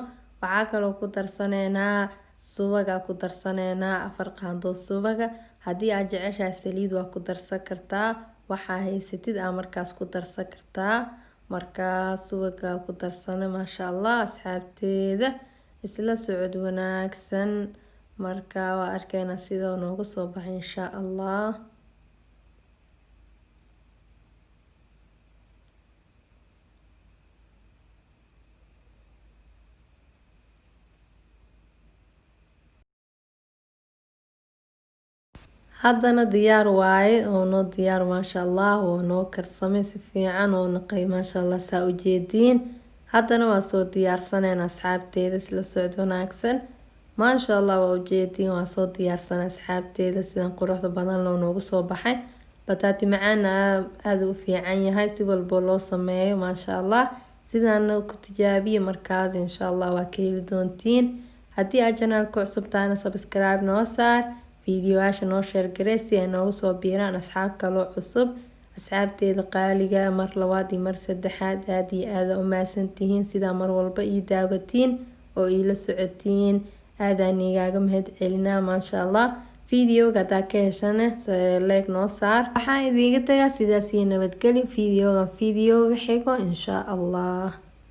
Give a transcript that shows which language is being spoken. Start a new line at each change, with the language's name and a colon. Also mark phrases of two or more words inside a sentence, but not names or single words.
Somali: waxaa kaloo ku darsaneynaa subaga ku darsaneynaa 4 qaando subaga. haddii aad jeceshahay saliid waa ku darsan kartaa waxaa haysatid aan markaas ku darsan kartaa. markaas subaga ku darsana
Arabic: ما شاء الله
Somali: asxaabteeda isla socod wanaagsan. marka waa arkeena sida noogu soo baxay
Arabic: إن شاء الله.
Somali: haddana diyaar waaye oo noo diyaar
Arabic: ما شاء الله
Somali: oo noo karsamay si fiican oo naqay
Arabic: ما شاء الله
Somali: saa u jeediin. haddana waa soo diyaarsaneen asxaabteeda isla socod wanaagsan.
Arabic: ما شاء الله
Somali: waa u jeediin waa soo diyaarsan asxaabteeda sidan quruxda badan loo noogu soo baxay. bataati macaan aad u fiican yahay si walbo loo sameeyo
Arabic: ما شاء الله.
Somali: sidaan ku tijaabiye markaas
Arabic: إن شاء الله
Somali: waa ka heli doontiin. haddii aad channelka cusub tahay subscribe noo saar. fiidiyoyaasha noo share garee si ay noogu soo biiraan asxaab kaloo cusub. asxaabteeda qaaliga mar labaad iyo mar saddexaad aad iyo aad u mahadsantihiin sida mar walba ii daawatiin oo ii la socotiin. aadaan igaaga mahad celinaa
Arabic: ما شاء الله.
Somali: fiidiyowga hadaa ka heshana like noo saar. waxaan idiinga tagaa sidaas iyo nabadgelyo fiidiyowga xigo
Arabic: إن شاء الله.